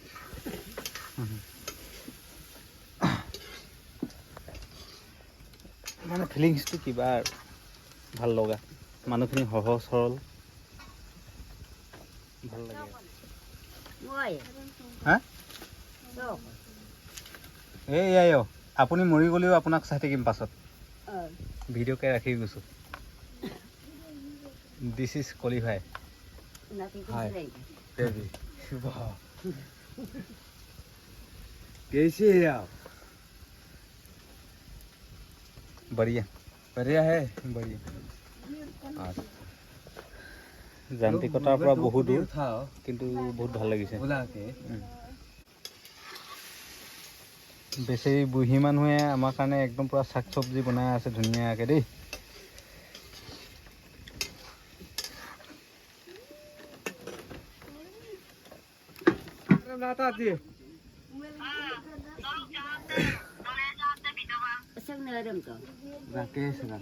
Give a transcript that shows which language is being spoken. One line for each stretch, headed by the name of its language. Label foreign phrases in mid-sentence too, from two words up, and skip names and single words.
Assamese: মানে ফিলিংছটো কিবা ভাল লগা, মানুহখিনি সহজ সৰল ভাল লাগে। হা এই আপুনি মৰি গ'লেও আপোনাক চাই থাকিম পাছত। ভিডিঅ'কে ৰাখি গৈছোঁ।
English: this is qualify.
Hindi: कैसे है आप? बढ़िया बढ़िया है। बढ़िया।
Assamese: যান্ত্ৰিকতাৰ পৰা বহুত দূৰ কিন্তু বহুত ভাল লাগিছে। বেছি বুঢ়ী মানুহে আমাৰ কাৰণে একদম পুৰা শাক চব্জি বনাই আছে ধুনীয়াকৈ দেই। राकेश